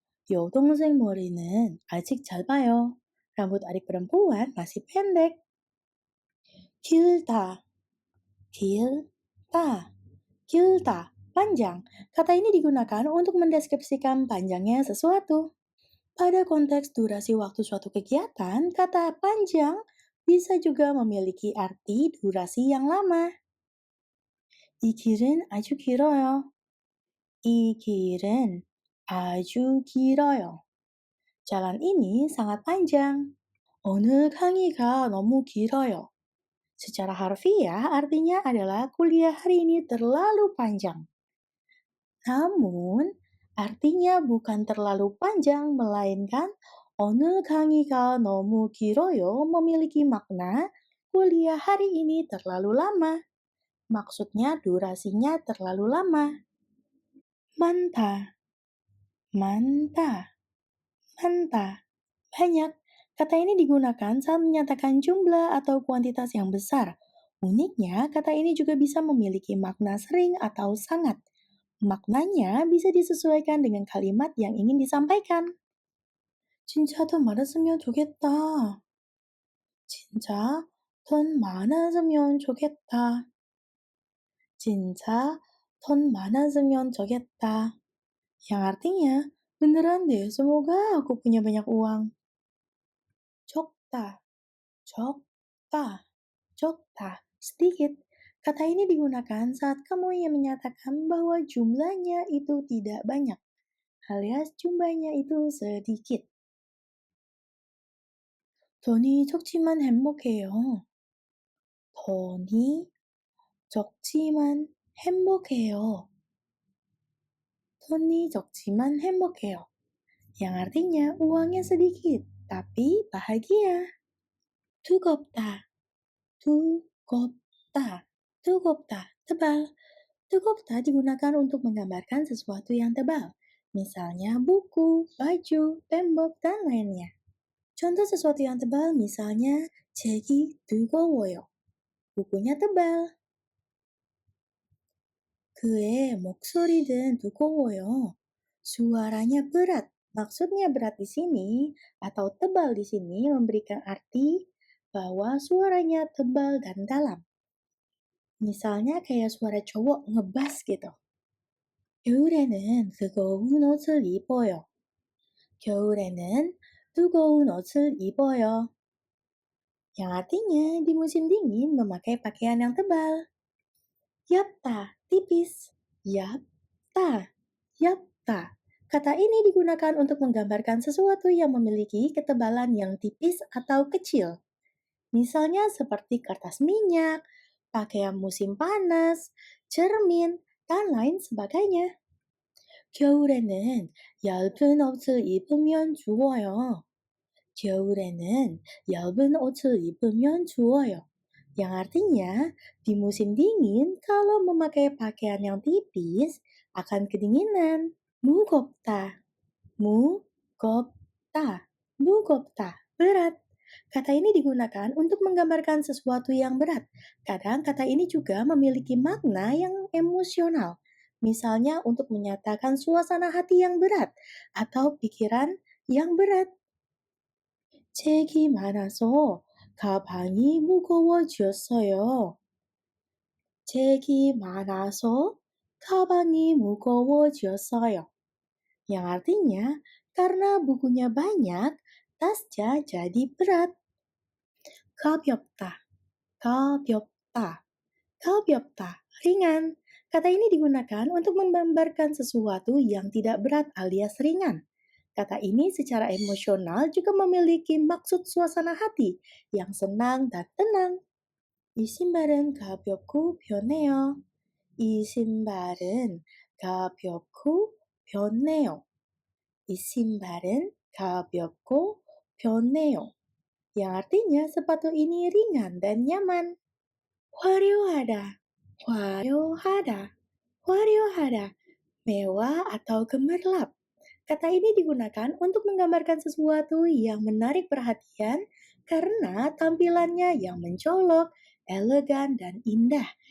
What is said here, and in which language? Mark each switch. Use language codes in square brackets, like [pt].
[ko] 여동생 머리는 아직 짧아요. [id] Rambut adik perempuan masih pendek. [ko] 길다, 길다, 길다, [id] panjang. Kata ini digunakan untuk mendeskripsikan panjangnya sesuatu. Pada konteks durasi waktu suatu kegiatan, kata panjang bisa juga memiliki arti durasi yang lama. [ko] 이 길은 아주 길어요. 이 길은 아주 길어요. [id] Jalan ini sangat panjang. [ko] 어느 강의가 너무 길어요. [id] Secara harfiah artinya adalah kuliah hari ini terlalu panjang. Namun, artinya bukan terlalu panjang, melainkan [ko] 어느 강의가 너무 길어요 [id] memiliki makna kuliah hari ini terlalu lama. Maksudnya durasinya terlalu lama. [ko] 많다, 많다, 많다. [id] Banyak. Kata ini digunakan saat menyatakan jumlah atau kuantitas yang besar. Uniknya, kata ini juga bisa memiliki makna sering atau sangat. Maknanya bisa disesuaikan dengan kalimat yang ingin disampaikan. [ko] 진짜 돈 많았으면 좋겠다. 진짜 돈 많았으면 좋겠다. 진짜 돈 많았으면 좋겠다. [id] Yang artinya, beneran deh, semoga aku punya banyak uang. [ko] 적다, 적다, 적다, [id] sedikit. Kata ini digunakan saat kamu ingin menyatakan bahwa jumlahnya itu tidak banyak, alias jumlahnya itu sedikit. [ko] 돈이 적지만 행복해요. 돈이 적지만 행복해요. 돈이 적지만 행복해요. [id] Yang artinya uangnya sedikit, tapi bahagia. [ko] 두껍다, 두껍다, 두껍다, [id] tebal. Dukovta digunakan untuk menggambarkan sesuatu yang tebal, misalnya buku, baju, tembok, dan lainnya. Contoh sesuatu yang tebal misalnya [ko] 책이 두꺼워요. [id] Bukunya tebal. [ko] 그의 목소리는 두꺼워요. [id] Suaranya berat. Maksudnya berat di sini atau tebal di sini memberikan arti bahwa suaranya tebal dan dalam. Misalnya kayak suara cowok ngebas gitu. [ko] 겨울에는 뜨거운 옷을 입어요. 겨울에는 뜨거운 옷을 입어요. [id] Yang artinya di musim dingin memakai pakaian yang tebal. [ko] Yapta, [id] tipis. [ko] Yapta, yapta. [id] Kata ini digunakan untuk menggambarkan sesuatu yang memiliki ketebalan yang tipis atau kecil. Misalnya seperti kertas minyak, pakaian musim panas, cermin, dan lain sebagainya. [ko] 겨울에는 얇은 옷을 입으면 추워요. 겨울에는 얇은 옷을 입으면 추워요. [id] Yang artinya, di musim dingin, kalau memakai pakaian yang tipis, akan kedinginan. [ko] 무겁다, 무겁다, 무겁다, [id] berat. Kata ini digunakan untuk menggambarkan sesuatu yang berat. Kadang kata ini juga memiliki makna yang emosional. Misalnya untuk menyatakan suasana hati yang berat atau pikiran yang berat. [ko] 책이 많아서 가방이 무거워졌어요. 책이 많아서 가방이 무거워졌어요. [id] Yang artinya, karena bukunya banyak, tasnya jadi berat. [ko] 가볍다, 가볍다, 가볍다, [id] ringan. Kata ini digunakan untuk menggambarkan sesuatu yang tidak berat alias ringan. Kata ini secara emosional juga memiliki maksud suasana hati yang senang dan tenang. [ko] 이 신발은 가볍고 편해요. 이 신발은 가볍고 편해요. 이 신발은 가볍고 편해요. [id] Yang artinya sepatu ini ringan dan nyaman. [ko] 화려하다, 화려하다, 화려하다, [id] mewah atau gemerlap. Kata ini digunakan untuk menggambarkan sesuatu yang menarik perhatian karena tampilannya yang mencolok, elegan, dan indah.